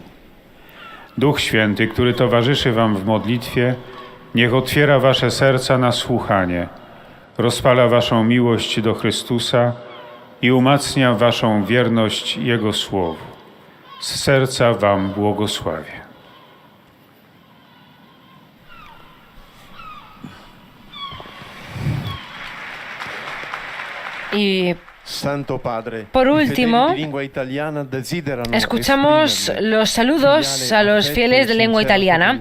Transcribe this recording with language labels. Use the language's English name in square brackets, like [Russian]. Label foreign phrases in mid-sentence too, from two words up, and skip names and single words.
[Polish] Duch Święty, który towarzyszy wam w modlitwie, niech otwiera wasze serca na słuchanie, rozpala waszą miłość do Chrystusa i umacnia waszą wierność Jego Słowu. Z serca wam błogosławię. [Spanish] Y por último, escuchamos los saludos a los fieles de lengua italiana.